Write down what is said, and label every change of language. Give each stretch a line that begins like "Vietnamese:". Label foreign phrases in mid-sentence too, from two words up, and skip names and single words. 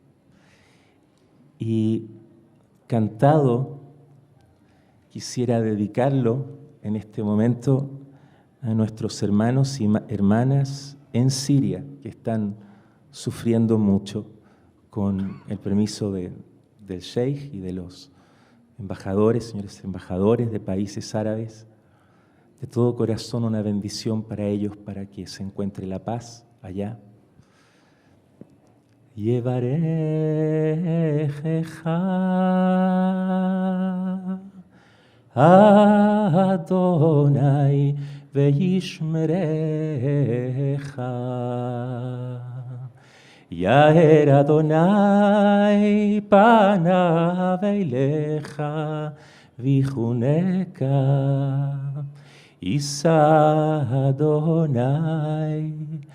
Spanish: Y cantado, quisiera dedicarlo en este momento a nuestros hermanos y hermanas en Siria, que están sufriendo mucho, con el permiso del Sheikh y de los embajadores, señores embajadores de países árabes. De todo corazón una bendición para ellos, para que se encuentre la paz allá.
Hebrew: יברכך אדני וישמרך יאר אדני פניו אליך ויחנך ישא אדני